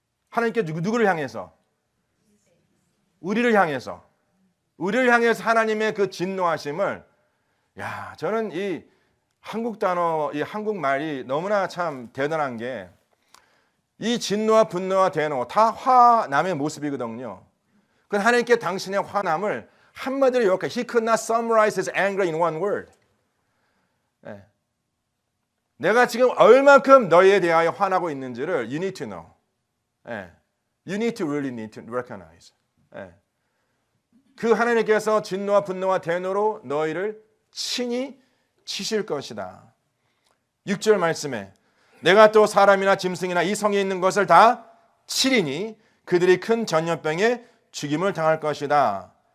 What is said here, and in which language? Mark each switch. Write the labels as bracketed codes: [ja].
[ko] 하나님께 누구를 향해서? 우리를 향해서 하나님의 그 진노하심을, 야, 저는 이 한국 단어, 이 한국말이 너무나 참 대단한 게, 이 진노와 분노와 대노 다 화남의 모습이거든요. 그 하나님께 당신의 화남을 한마디로 요약해. [en] He could not summarize his anger in one word. [ko] 네. 내가 지금 얼만큼 너희에 대하여 화나고 있는지를 [en] you need to know. [ko] 네. [en] You need to really need to recognize. [ko] 네. 그 하나님께서 진노와 분노와 대노로 너희를 친히 치실 것이다. 6절 말씀에 내가 또 사람이나 짐승이나 이 성에 있는 것을 다 치리니 그들이 큰 전염병에 죽임을 당할 것이다.